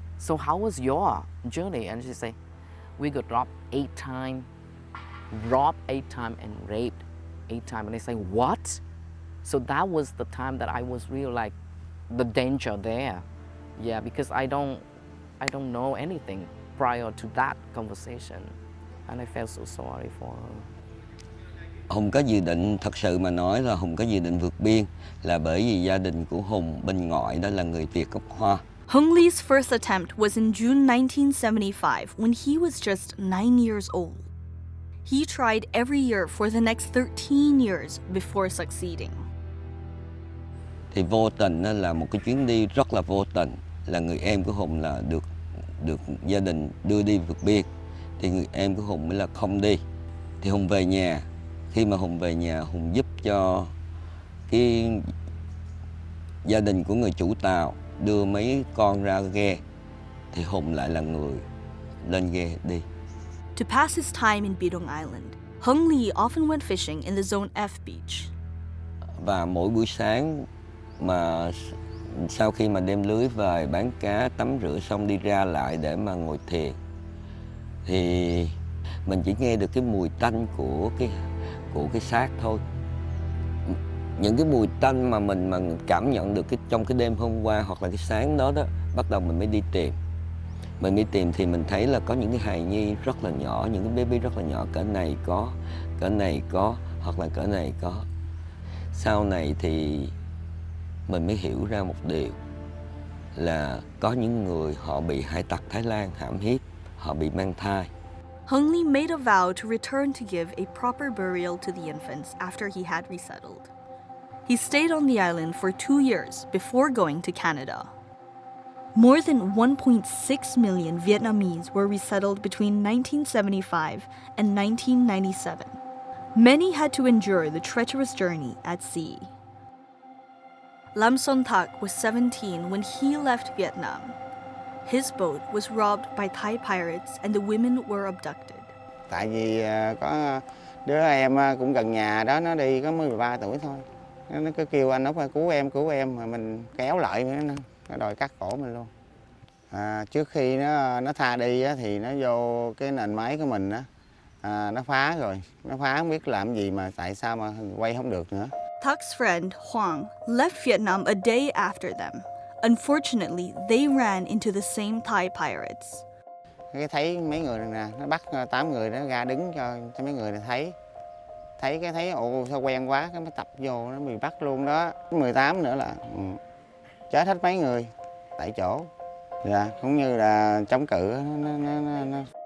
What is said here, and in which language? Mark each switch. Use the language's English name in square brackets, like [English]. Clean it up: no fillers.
[English] So how was your journey? And she say, we got robbed 8 times, and raped 8 times. And I say, what? So that was the time that I was really like the danger there. Yeah, because I don't know anything prior to that conversation. And I felt so sorry for her. [Vietnamese] Hùng có dự định, thật sự mà nói là Hùng có dự định vượt biên là bởi vì gia đình của Hùng bên ngoại đó là người Việt gốc Hoa. [English] Hung Lee's first attempt was in June 1975 when he was just 9 years old. He tried every year for the next 13 years before succeeding. [Vietnamese] Thì vô tình đó là một cái chuyến đi rất là vô tình, là người em của Hùng là được gia đình đưa đi vượt biên, thì người em của Hùng mới là không đi. Thì Hùng về nhà, khi mà Hùng về nhà, Hùng giúp cho cái gia đình của người chủ tàu đưa mấy con ra ghe, thì Hùng lại là người lên ghe đi. [English] To pass his time in Bidong Island, Hung Lee often went fishing in the Zone F beach. [Vietnamese] Và mỗi buổi sáng mà sau khi mà đem lưới về bán cá, tắm rửa xong đi ra lại để mà ngồi thiền, thì mình chỉ nghe được cái mùi tanh của cái xác thôi. Những cái mùi tanh mà mình cảm nhận được trong cái đêm hôm qua hoặc là cái sáng đó bắt đầu mình mới đi tìm. Mình đi tìm thì mình thấy là có những cái hài nhi rất là nhỏ, những cái baby rất là nhỏ, cỡ này có, hoặc là cỡ này có. Sau này thì mình mới hiểu ra một điều là có những người họ bị hải tặc Thái Lan hãm hiếp, họ bị mang thai. [English] Hung Lee made a vow to return to give a proper burial to the infants after he had resettled. He stayed on the island for 2 years before going to Canada. More than 1.6 million Vietnamese were resettled between 1975 and 1997. Many had to endure the treacherous journey at sea. Lam Son Thak was 17 when he left Vietnam. His boat was robbed by Thai pirates and the women were abducted. [Vietnamese] Tại vì có đứa em cũng gần nhà đó, nó đi có 13 tuổi thôi. Nó cứ kêu anh Út cứu em mà mình kéo lại nó đòi cắt cổ mình luôn. Trước khi nó tha đi á, thì nó vô cái nền máy của mình á, nó phá rồi. Nó phá không biết làm gì mà tại sao mà quay không được nữa. [English] Thak's friend Hoang left Vietnam a day after them. Unfortunately, they ran into the same Thai pirates. [Vietnamese] Cái thấy mấy người này nè, nó bắt 8 người đó ra đứng cho mấy người này thấy ồ sao quen quá, cái mới tập vô nó bị bắt luôn đó. 18 nữa là chết hết mấy người tại chỗ. Dạ, cũng như là chống cự nó.